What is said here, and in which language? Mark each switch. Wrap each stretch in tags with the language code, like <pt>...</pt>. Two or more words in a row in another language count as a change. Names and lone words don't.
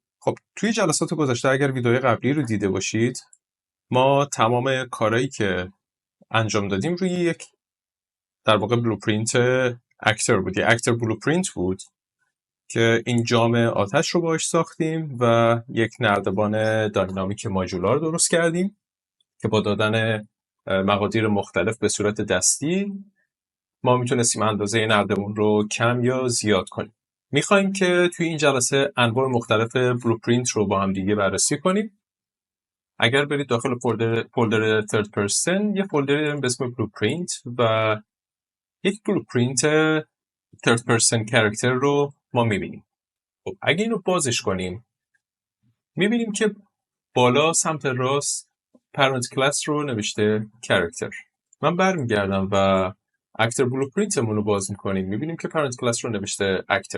<fa>خب توی جلسات گذشته اگر ویدئوی قبلی رو دیده باشید، ما تمام کارهایی که انجام دادیم روی یک در واقع</fa> <en>blueprint actor</en> <fa>بود، یک</fa> <en>actor blueprint</en> <fa>بود که این جام آتش رو باهاش ساختیم و یک نردبان</fa> <en>dynamic modular</en> <fa>درست کردیم که با دادن مقادیر مختلف به صورت دستی ما میتونستیم اندازه نردبون رو کم یا زیاد کنیم. میخوایم که توی این جلسه انواع مختلف بلوپرینت رو با هم دیگه بررسی کنیم. اگر برید داخل فولدر</fa> <en>third person</en> <fa>یه فولدری داریم به اسم بلوپرینت و یک</fa> <en>blueprint third person character</en> <fa>رو ما میبینیم. خب اگه اینو بازش کنیم میبینیم که بالا سمت راست</fa> <en>parent class</en> <fa>رو نوشته character. من برمیگردم و</fa> <en>actor blueprintمون</en> <fa>رو باز میکنیم، میبینیم که</fa> <en>parent class</en> <fa>رو نوشته اکتر.</fa>